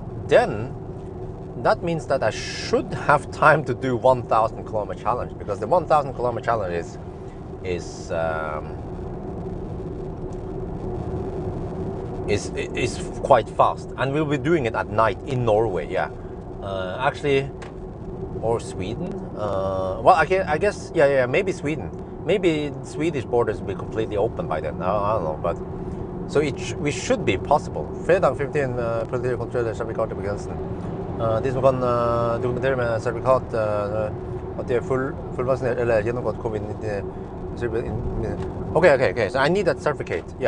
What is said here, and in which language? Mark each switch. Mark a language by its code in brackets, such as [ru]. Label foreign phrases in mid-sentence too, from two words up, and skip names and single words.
[en] Then that means that I should have time to do 1,000 kilometer challenge, because the 1,000 kilometer challenge is quite fast, and we'll be doing it at night in Norway. Yeah, actually, or Sweden. Well, I guess maybe Sweden. Maybe Swedish borders will be completely open by then. I don't know, but so we should be possible. [no] Fredag 15 politikontroller sertifikat på grensen. De som kan dokumentere med sertifikat at de fullvaksinert eller gjennomgått covid-19. [en] Okay. So I need that certificate. Yeah.